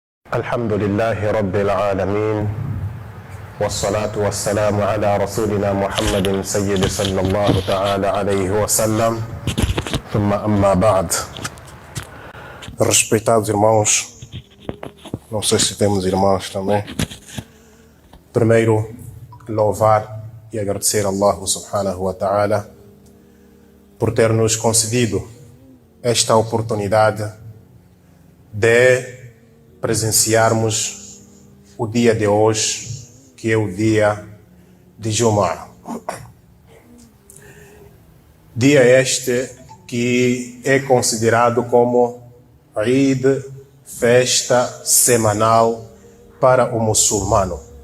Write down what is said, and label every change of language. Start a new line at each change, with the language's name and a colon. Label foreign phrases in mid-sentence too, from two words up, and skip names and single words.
Arabic: الحمد لله رب العالمين والصلاة والسلام على رسولنا محمد سيد صلى الله تعالى عليه وسلم ثم أما بعد.
Portuguese: Respeitados irmãos, não sei se temos irmãos também. Primeiro, louvar e agradecer a
Arabic: الله سبحانه وتعالى
Portuguese: por ter nos concedido esta oportunidade de presenciarmos o dia de hoje, que é o dia de Jumu'ah. Dia este que é considerado como Eid, festa semanal para o muçulmano.